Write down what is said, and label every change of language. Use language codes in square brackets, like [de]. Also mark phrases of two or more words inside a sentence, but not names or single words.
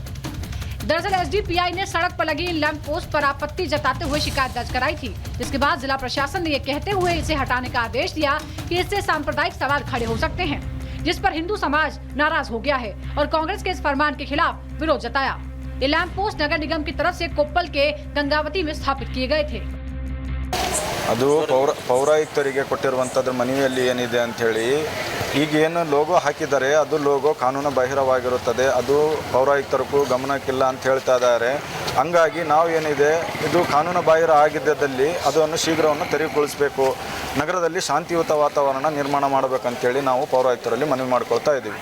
[hi] दरअसल एसडीपीआई ने सड़क पर लगी [en] lamp post [hi] पर आपत्ति जताते हुए शिकायत दर्ज कराई थी, जिसके बाद जिला प्रशासन ने ये कहते हुए इसे हटाने का आदेश दिया कि इससे सांप्रदायिक सवाल खड़े हो सकते हैं, जिस पर हिंदू समाज नाराज हो गया है और कांग्रेस के इस फरमान के खिलाफ विरोध जताया। ये [en] lamp post [hi] नगर निगम की तरफ से कोप्पल के गंगावती में स्थापित किए गए थे। [kn] ಅದು ಪೌರಾಯುಕ್ತರಿಗೆ ಕೊಟ್ಟಿರುವಂಥದ್ರ ಮನವಿಯಲ್ಲಿ ಏನಿದೆ ಅಂತ ಹೇಳಿ ಈಗ ಏನು ಲೋಗೋ ಹಾಕಿದ್ದಾರೆ ಅದು ಲೋಗೋ ಕಾನೂನು ಬಾಹಿರವಾಗಿರುತ್ತದೆ, ಅದು ಪೌರಾಯುಕ್ತರಿಗೂ ಗಮನಕ್ಕಿಲ್ಲ ಅಂತ ಹೇಳ್ತಾ ಇದ್ದಾರೆ. ಹಂಗಾಗಿ ನಾವು ಏನಿದೆ ಇದು ಕಾನೂನು ಬಾಹಿರ ಆಗಿದ್ದಲ್ಲಿ ಅದನ್ನು ಶೀಘ್ರವನ್ನು ತೆರವುಗೊಳಿಸಬೇಕು, ನಗರದಲ್ಲಿ ಶಾಂತಿಯುತ ವಾತಾವರಣ ನಿರ್ಮಾಣ ಮಾಡಬೇಕಂತೇಳಿ ನಾವು ಪೌರಾಯುಕ್ತರಲ್ಲಿ ಮನವಿ ಮಾಡ್ಕೊಳ್ತಾ ಇದ್ದೀವಿ.